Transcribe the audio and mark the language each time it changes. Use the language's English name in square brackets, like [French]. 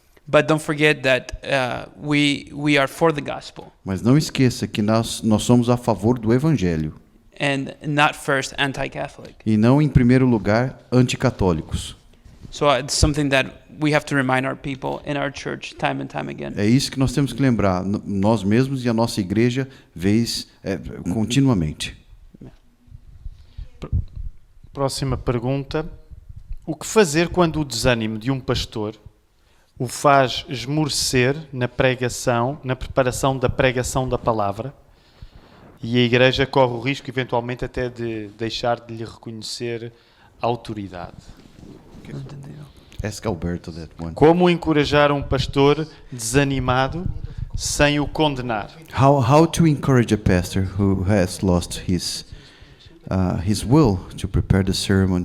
[English] But don't forget that we are for the gospel [Portuguese] Mas não esqueça que nós somos a favor do evangelho [English] and not first anti-Catholic. [Portuguese] e não em primeiro lugar anticatólicos. [English] So it's something that we have to remind our people in our church time and time again. [Portuguese] É isso que nós temos que lembrar, nós mesmos e a nossa igreja, continuamente. Próxima pergunta. O que fazer quando o desânimo de um pastor o faz esmorecer na preparação da pregação da palavra, e a igreja corre o risco eventualmente até de deixar de lhe reconhecer autoridade? [English] Ask Alberto that one. [Portuguese] Como encorajar um pastor desanimado sem o condenar? [English] How to encourage a pastor who has lost his will to prepare the sermon?